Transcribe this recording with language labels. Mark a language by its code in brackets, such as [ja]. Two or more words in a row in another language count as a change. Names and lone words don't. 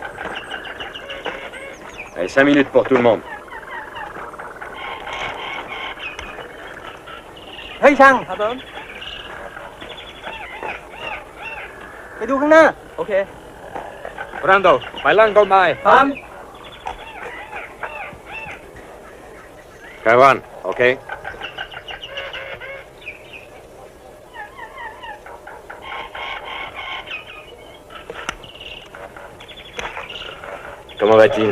[fr] Allez, 5 minutes pour tout le monde. [th] เฮ้ยช่างครับผมไปดูข้างหน้า โอเค Brando, ไปล่างต้นไม้ ครับ [fr] Cavan, ok? Comment va-t-il?